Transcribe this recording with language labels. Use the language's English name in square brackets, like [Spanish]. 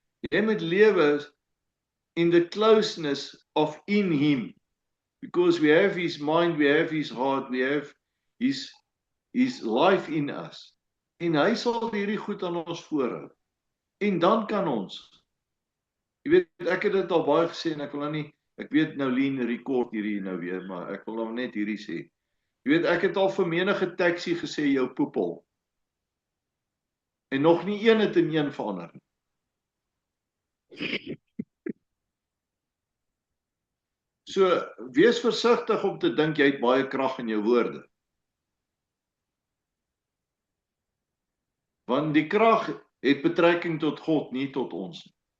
[Afrikaans] Jy moet lewe [English] in the closeness of in him, because we have his mind, we have his heart, we have his life in us. [Afrikaans] En hy sal hierdie goed aan ons voorhou. En dan kan ons, jy weet, ek het dit al baie gesê, en ek wil nou nie, ek weet Nolien rekord hierdie nou weer, maar ek wil nou net hierdie sê. Jy weet, ek het al vir menige taxi gesê, jou poepel. En nog nie een het in een verander nie. So, wees versigtig om te dink jy het baie krag in jou woorde. Want die krag het betrekking tot God, nie tot ons nie.